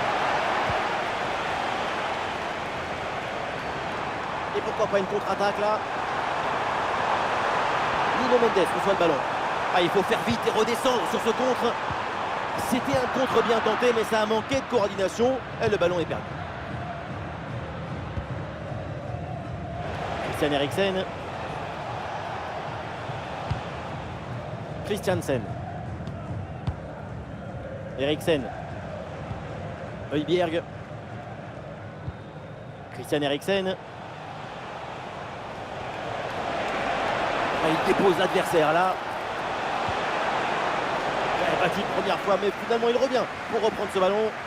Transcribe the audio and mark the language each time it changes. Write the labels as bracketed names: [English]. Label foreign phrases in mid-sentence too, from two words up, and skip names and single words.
[French] Et pourquoi pas une contre-attaque là. Nuno Mendes reçoit le ballon. Ah, il faut faire vite et redescendre sur ce contre. C'était un contre bien tenté, mais ça a manqué de coordination. Et le ballon est perdu. Christian Eriksen. Christiansen. Eriksen. Højbjerg. Christian Eriksen. Il dépose l'adversaire là. Il a battu une première fois, mais finalement il revient pour reprendre ce ballon.